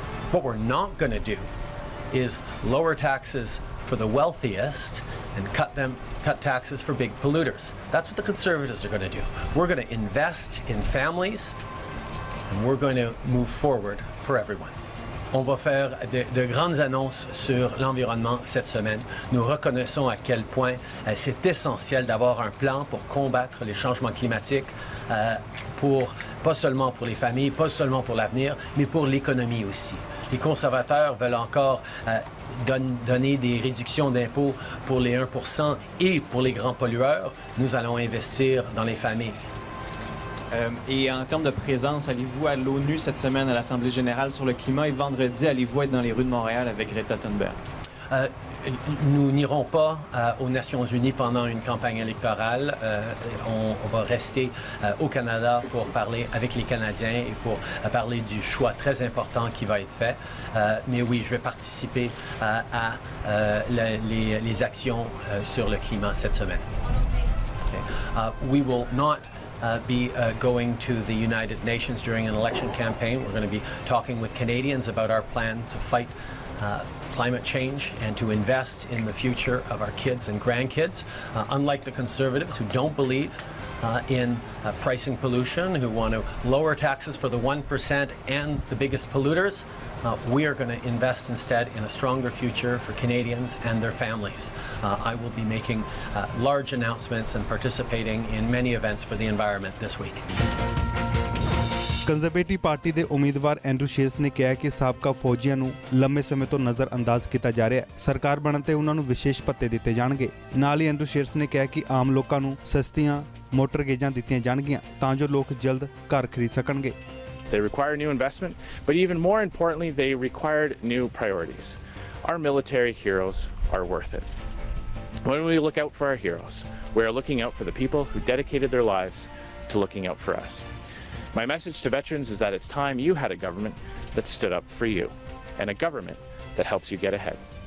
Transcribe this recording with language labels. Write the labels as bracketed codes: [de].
[en] What we're not going to do is lower taxes for the wealthiest and cut taxes for big polluters. That's what the Conservatives are going to do. We're going to invest in families, and we're going to move forward for everyone. [fr] On va faire de grandes annonces sur l'environnement cette semaine. Nous reconnaissons à quel point c'est essentiel d'avoir un plan pour combattre les changements climatiques, pas seulement pour les familles, pas seulement pour l'avenir, mais pour l'économie aussi. Les conservateurs veulent encore donner des réductions d'impôts pour les 1% et pour les grands pollueurs. Nous allons investir dans les familles. Et en termes de présence, allez-vous à l'ONU cette semaine à l'Assemblée générale sur le climat et vendredi, allez-vous être dans les rues de Montréal avec Greta Thunberg? Nous n'irons pas aux Nations unies pendant une campagne électorale. On va rester au Canada pour parler avec les Canadiens et pour parler du choix très important qui va être fait. Mais oui, je vais participer à les actions sur le climat cette semaine. [en] Okay. We will not be going to the United Nations during an election campaign. We're going to be talking with Canadians about our plan to fight climate change and to invest in the future of our kids and grandkids. Unlike the Conservatives who don't believe in pricing pollution, who want to lower taxes for the 1% and the biggest polluters, we are going to invest instead in a stronger future for Canadians and their families. I will be making large announcements and participating in many events for the environment this week. [pa] Conservative party ਦੇ ਉਮੀਦਵਾਰ Andrew ਸ਼ੇਰਸ ਨੇ ਕਿਹਾ ਕਿ ਸਾਬਕਾ ਫੌਜੀਆਂ ਨੂੰ ਲੰਮੇ ਸਮੇਂ ਤੋਂ ਨਜ਼ਰਅੰਦਾਜ਼ ਕੀਤਾ ਜਾ ਰਿਹਾ ਹੈ। ਸਰਕਾਰ ਬਣਨ ਤੇ ਉਹਨਾਂ ਨੂੰ ਵਿਸ਼ੇਸ਼ ਭੱਤੇ ਦਿੱਤੇ ਜਾਣਗੇ। ਨਾਲ ਹੀ ਐਂਡਰੂ ਸ਼ੇਰਸ ਨੇ ਕਿਹਾ ਕਿ ਆਮ ਲੋਕਾਂ ਨੂੰ ਸਸਤੀਆਂ ਮੋਟਰ ਗੇਜਾਂ ਦਿੱਤੀਆਂ ਜਾਣਗੀਆਂ ਤਾਂ ਜੋ ਲੋਕ ਜਲਦ ਘਰ ਖਰੀਦ ਸਕਣਗੇ। [en] They require new investment, but even more importantly, they required new priorities. Our military heroes are worth it. When we look out for our heroes, we are looking out for the people who dedicated their lives to looking out for us. My message to veterans is that it's time you had a government that stood up for you, and a government that helps you get ahead.